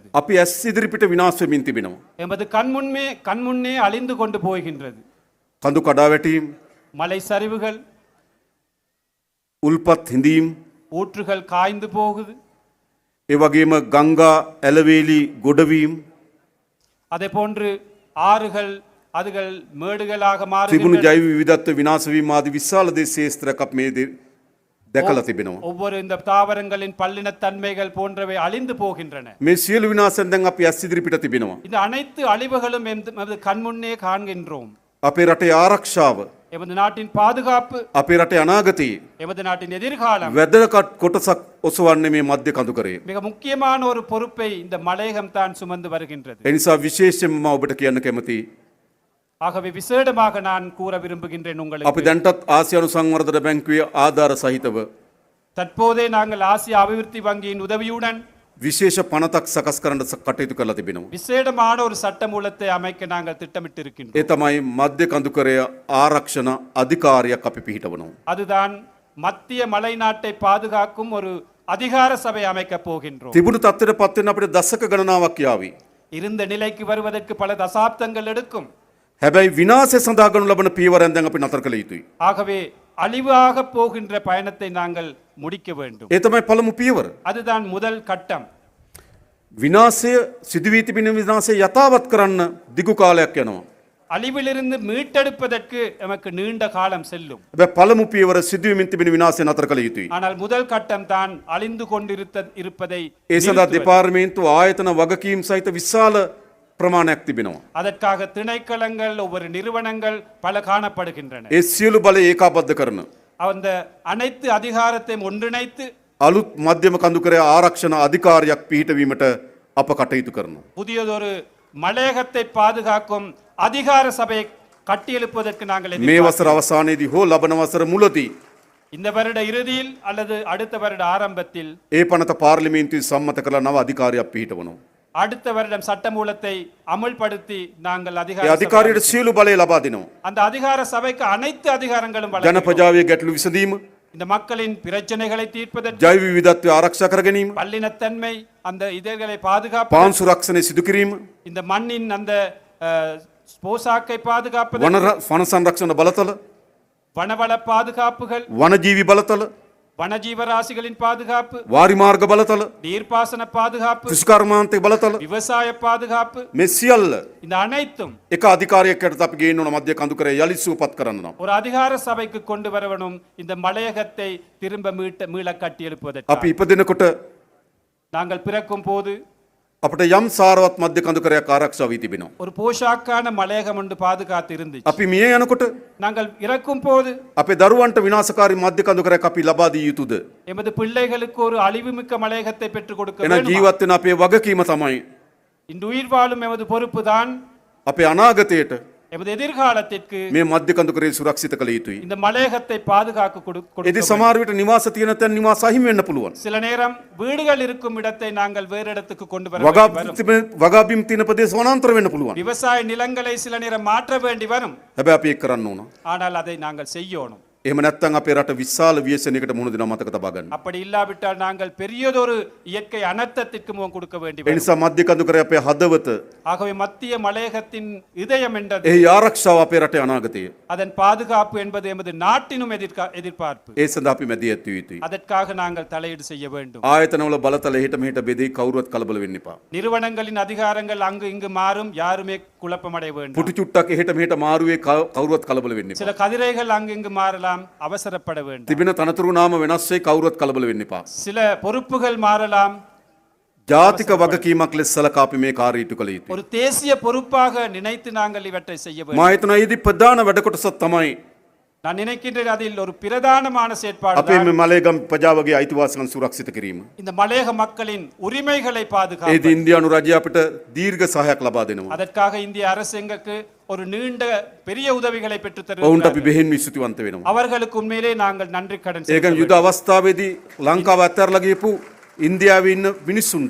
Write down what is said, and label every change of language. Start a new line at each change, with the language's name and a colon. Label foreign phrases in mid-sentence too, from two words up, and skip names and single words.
Sinhala: අපි ඇස් ඉදිරිපිට විනාශ වෙමින් තිබෙනවා.
Tamil: எமது கண்முன்னே அழிந்து கொண்டு போகின்றது.
Sinhala: කඳු කඩා වැටීම්,
Tamil: மலை சரிவுகள்,
Sinhala: උල්පත් හිඳීම්,
Tamil: ஊற்றுகள் காய்ந்து போகுது.
Sinhala: ඒ වගේම ගංගා ඇලවේලි ගොඩවීම්,
Tamil: அதே போன்று ஆறுகள் அதுகள் மேடுகளாக
Sinhala: තිබුණු
Tamil: மாறுகின்றன.
Sinhala: ජෛව විවිධත්ව විනාශ වීම ආදී විශාල දේ ශේස්ත්‍රයක් අපි මේ දැකලා තිබෙනවා.
Tamil: ஒவ்வொரு இந்த தாவரங்களின் பல்லினத்தன்மைகள் போன்றவை அழிந்து போகின்றன.
Sinhala: මේ සියලු විනාශයන් දැන් අපි ඇස් ඉදිරිපිට තිබෙනවා.
Tamil: இந்த அனைத்து அழிவுகளும் எமது கண்முன்னே காண்கின்றோம்.
Sinhala: අපේ රටේ ආරක්ෂාව,
Tamil: எமது நாட்டின் பாதுகாப்பு,
Sinhala: අපේ රටේ අනාගතයේ
Tamil: எமது நாட்டின் எதிர்காலம்
Sinhala: වැදගත් කොටසක් ඔසවන්නේ මේ මධ්‍ය කඳුකරේ.
Tamil: மிக முக்கியமான ஒரு பொறுப்பை இந்த மலையகம் தான் சுமந்து வருகின்றது.
Sinhala: ඒ නිසා විශේෂයෙන්ම මම ඔබට කියන්න කැමතියි.
Tamil: ஆகவே விசேடமாக நான் கூற விரும்புகின்றேன்
Sinhala: අපි
Tamil: உங்களுக்கு.
Sinhala: දැන්ටත් ආසියානු සංවර්ධන බැංකුවේ ආධාර සහිතව
Tamil: தற்போதே நாங்கள் ஆசிய அபிவிருத்தி வங்கியின் உதவியுடன்
Sinhala: විශේෂ පනතක් සකස් කරන්න කටයුතු කරලා තිබෙනවා.
Tamil: விசேடமான ஒரு சட்ட மூலத்தை அமைக்க நாங்கள் திட்டமிட்டு இருக்கின்றோம்.
Sinhala: ඒ තමයි මධ්‍ය කඳුකරය ආරක්ෂණ අධිකාරියක් අපි පිහිටවනවා.
Tamil: அதுதான் மத்திய மலை நாட்டை பாதுகாக்கும் ஒரு அதிகார சபை அமைக்க போகின்றோம்.
Sinhala: තිබුණු තත්ත්වයට පත් වෙන්න අපිට දශක ගණනාවක් යාවි.
Tamil: இருந்த நிலைக்கு வருவதற்கு பல தசாப்தங்கள் எடுக்கும்.
Sinhala: හැබැයි විනාශය සඳහා ගනු ලබන පියවරෙන් දැන් අපි නතර කළ යුතුයි.
Tamil: ஆகவே அழிவாக போகின்ற பயணத்தை நாங்கள் முடிக்க வேண்டும்.
Sinhala: ඒ තමයි පළමු පියවර.
Tamil: அதுதான் முதல் கட்டம்.
Sinhala: විනාශය සිදුවී තිබෙන විනාශය යථාවත් කරන්න දිගු කාලයක් යනවා.
Tamil: அழிவிலிருந்து மீட்டெடுப்பதற்கு நமக்கு நீண்ட காலம் செல்லும்.
Sinhala: හැබැයි පළමු පියවර සිදුවීමින් තිබෙන විනාශය නතර කළ යුතුයි.
Tamil: ஆனால் முதல் கட்டம் தான் அழிந்து கொண்டிருப்பதை
Sinhala: ඒ සඳහා
Tamil: நிறுத்துவது.
Sinhala: දෙපාර්තමේන්තුව ආයතන වගකීම් සහිත විශාල ප්‍රමාණයක් තිබෙනවා.
Tamil: அதற்காக திணைக்களங்கள் ஒவ்வொரு நிறுவனங்கள் பல காணப்படுகின்றன.
Sinhala: ඒ සියලු බලය ඒකාබද්ධ කරන
Tamil: அந்த அனைத்து அதிகாரத்தையும் ஒன்றிணைத்து
Sinhala: අලුත් මධ්‍යම කඳුකරය ආරක්ෂණ අධිකාරියක් පිහිටවීමට අප කටයුතු කරනවා.
Tamil: புதியதொரு மலையகத்தை பாதுகாக்கும் அதிகார சபையை கட்டியெழுப்புவதற்கு நாங்கள்
Sinhala: මේ
Tamil: எதிர்பார்க்கிறோம்.
Sinhala: වසර අවසානයේදී හෝ ලබන වසර මුලදී
Tamil: இந்த வருட இறுதியில் அல்லது அடுத்த வருட ஆரம்பத்தில்
Sinhala: ඒ පනත පාර්ලිමේන්තුවේ සම්මත කළ නව අධිකාරියක් පිහිටවනවා.
Tamil: அடுத்த வருடம் சட்டமூலத்தை அமுல்படுத்தி நாங்கள்
Sinhala: ඒ
Tamil: அதிகார
Sinhala: අධිකාරියට සියලු බලය ලබා දෙනවා.
Tamil: அந்த அதிகார சபைக்கு அனைத்து அதிகாரங்களும்
Sinhala: ජන
Tamil: வழங்குகிறோம்.
Sinhala: ප්‍රජාවේ ගැටලු විසඳීම,
Tamil: இந்த மக்களின் பிரச்சனைகளை தீர்ப்பதற்கு,
Sinhala: ජෛව විවිධත්වය ආරක්ෂා කර ගැනීම,
Tamil: பல்லினத்தன்மை அந்த இதழ்களை பாதுகாப்பு,
Sinhala: පාන් සුරක්ෂණය සිදු කිරීම,
Tamil: இந்த மண்ணின் அந்த போசாக்கை பாதுகாப்பது,
Sinhala: වන සංරක්ෂණ බලතල,
Tamil: வனவள பாதுகாப்புகள்,
Sinhala: වනජීවි බලතල,
Tamil: வனஜீவராசிகளின் பாதுகாப்பு,
Sinhala: වාරි මාර්ග බලතල,
Tamil: நீர்ப்பாசன பாதுகாப்பு,
Sinhala: කෘෂිකර්මාන්තයේ බලතල
Tamil: விவசாய பாதுகாப்பு,
Sinhala: මේ සියල්ල
Tamil: இந்த அனைத்தும்
Sinhala: එක අධිකාරියක් යටතේ අපි ගේන්න ඕන මධ්‍ය කඳුකරය යලි සූපත් කරන්න නම්.
Tamil: ஒரு அதிகார சபைக்கு கொண்டு வரவனும் இந்த மலையகத்தை திரும்ப மீள கட்டி
Sinhala: අපි
Tamil: எழுப்புவதற்கு.
Sinhala: ඉපදෙනකොට
Tamil: நாங்கள் பிறக்கும் போது
Sinhala: අපිට යම් සාරවත් මධ්‍ය කඳුකරයක් ආරක්ෂා වී තිබෙනවා.
Tamil: ஒரு போஷாக்கான மலையகம் ஒன்று பாதுகாத்து இருந்துச்சு.
Sinhala: අපි මිය යනකොට
Tamil: நாங்கள் இறக்கும் போது
Sinhala: අපේ දරුවන්ට විනාශකාරී මධ්‍ය කඳුකරයක් අපි ලබා දිය යුතුද?
Tamil: எமது பிள்ளைகளுக்கு ஒரு அழிவுமிக்க மலையகத்தை பெற்றுக் கொடுக்க
Sinhala: එන
Tamil: வேண்டுமா?
Sinhala: ජීවත් වෙන අපේ வகකීම තමයි
Tamil: இந்த உயிர் வாழும் எமது பொறுப்பு தான்
Sinhala: අපේ අනාගතයට
Tamil: எமது எதிர்காலத்திற்கு
Sinhala: මේ මධ්‍ය කඳුකරේ සුරක්ෂිත කළ යුතුයි.
Tamil: இந்த மலையகத்தை பாதுகாக்க கொடுக்க
Sinhala: එදි
Tamil: வேண்டும்.
Sinhala: සමහර විට නිවාස තියෙන තැන් නිවාස අහිමි වෙන්න පුළුවන්.
Tamil: சில நேரம் வீடுகள் இருக்கும் இடத்தை நாங்கள் வேறு இடத்துக்கு கொண்டு வர வேண்டி வரும்.
Sinhala: වගාබිම් තියෙන ප්‍රදේශ වනාන්තර වෙන්න පුළුවන්.
Tamil: விவசாய நிலங்களை சில நேரம் மாற்ற வேண்டி வரும்.
Sinhala: හැබැයි අපි ඒක කරන්න ඕන.
Tamil: ஆனால் அதை நாங்கள் செய்யணும்.
Sinhala: එහෙම නැත්නම් අපේ රට විශාල ව්‍යසනයකට මුහුණ දෙනවා මතක තබා ගන්න.
Tamil: அப்படி இல்லாவிட்டால் நாங்கள் பெரியதொரு இயற்கை அனர்த்தத்திற்கு முகம் கொடுக்க வேண்டி
Sinhala: ඒ
Tamil: வரும்.
Sinhala: නිසා මධ්‍ය කඳුකරේ අපේ හදවත,
Tamil: ஆகவே மத்திய மலையகத்தின் இதயம் என்றது
Sinhala: එහි ආරක්ෂාව අපේ රටේ අනාගතය.
Tamil: அதன் பாதுகாப்பு என்பது எமது நாட்டினும் எதிர்பார்ப்பு.
Sinhala: ඒ සඳහා අපි මැදිහත් විය යුතුයි.
Tamil: அதற்காக நாங்கள் தலையீடு செய்ய வேண்டும்.
Sinhala: ආයතනවල බලතල එහෙට මෙහෙට බෙදී කවුරුවත් කලබල වෙන්න එපා.
Tamil: நிறுவனங்களின் அதிகாரங்கள் அங்கு இங்கு மாறும், யாருமே குழப்பமடைய வேண்டும்.
Sinhala: පුටු චුට්ටක් එහෙට මෙහෙට මාරුවේ කවුරුවත් කලබල වෙන්න එපා.
Tamil: சில கதிரைகள் அங்கு இங்கு மாறலாம், அவசரப்பட வேண்டும்.
Sinhala: තිබෙන තනතුරු නාම වෙනස් වෙයි කවුරුවත් කලබල වෙන්න එපා.
Tamil: சில பொறுப்புகள் மாறலாம்.
Sinhala: ජාතික වගකීමක් ලෙස සලකා අපි මේ කාර්යය ඉටු කළ යුතුයි.
Tamil: ஒரு தேசிய பொறுப்பாக நினைத்து நாங்கள் இவற்றை செய்ய வேண்டும்.
Sinhala: මා හිතනවා ඊදී ප්‍රධාන වැඩ කොටසක් තමයි
Tamil: நான் நினைக்கின்றேன் அதில் ஒரு பிரதானமான செயற்பாடு
Sinhala: අපේ මේ මලේගම් ප්‍රජාවගේ අයිතිවාසිකම් සුරක්ෂිත කිරීම.
Tamil: இந்த மலையக மக்களின் உரிமைகளை
Sinhala: ඒද
Tamil: பாதுகாப்பு.
Sinhala: ඉන්දියානු රජය අපිට දීර්ඝ සහයක් ලබා දෙනවා.
Tamil: அதற்காக இந்திய அரசு எங்களுக்கு ஒரு நீண்ட பெரிய உதவிகளை பெற்று
Sinhala: ඔවුන්ට අපි
Tamil: தருகிறார்கள்.
Sinhala: බෙහෙන් විස්තුතිවන්ත වෙනවා.
Tamil: அவர்களுக்கு உண்மையிலே நாங்கள் நன்றி கடன்
Sinhala: ඒකන්
Tamil: செலுத்த
Sinhala: යුද අවස්ථාවේදී ලංකාව අත්හැරලා ගියපු ඉන්දියාවේ ඉන්න මිනිස්සුන්ට